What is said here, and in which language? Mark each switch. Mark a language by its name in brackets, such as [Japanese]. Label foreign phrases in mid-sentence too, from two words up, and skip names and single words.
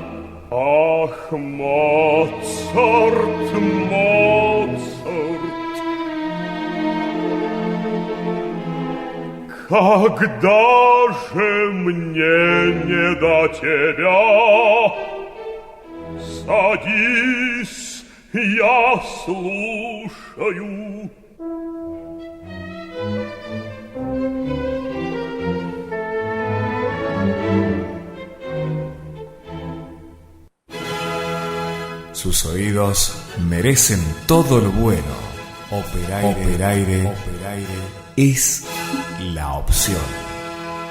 [Russian] Ах, Моцарт, Моцарт, когда же мне не до тебя? Садись, я слушаю. [Spanish] Sus oídos merecen todo lo bueno. Operaire es la opción.